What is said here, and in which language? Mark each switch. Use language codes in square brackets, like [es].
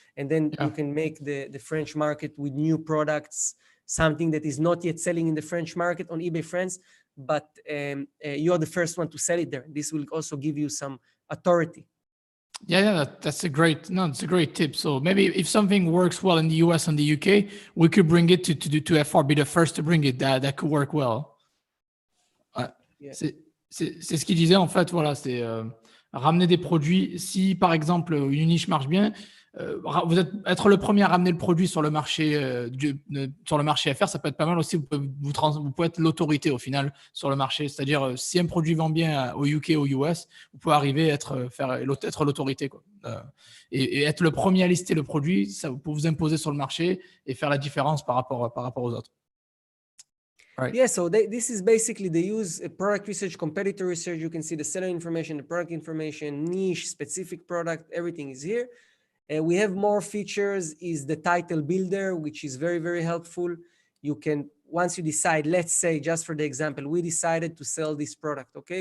[en] And then you can make the French market with new products, something that is not yet selling in the French market on eBay France, but you're the first one to sell it there. This will also give you some authority. Yeah, that's a great tip. So maybe if something works well in the US and the UK, we could bring it to FR, be the first to bring it. That could work well. Yeah. [fr] C'est ce qu'il disait en fait. Voilà, c'est ramener des produits. Si par exemple une niche marche bien, vous être le premier à ramener le produit sur le marché FR, ça peut être pas mal aussi. Vous pouvez être l'autorité au final sur le marché. C'est-à-dire si un produit vend bien au UK, au US, vous pouvez arriver à être l'autorité, quoi. Et être le premier à lister le produit, ça peut vous imposer sur le marché et faire la différence par rapport aux autres. [en] Right. Yeah, so this is basically they use product research, competitor research. You can see the seller information, the product information, niche, specific product, everything is here. We have more features is the title builder, which is very, very helpful. You can, once you decide, let's say, just for the example, we decided to sell this product, okay?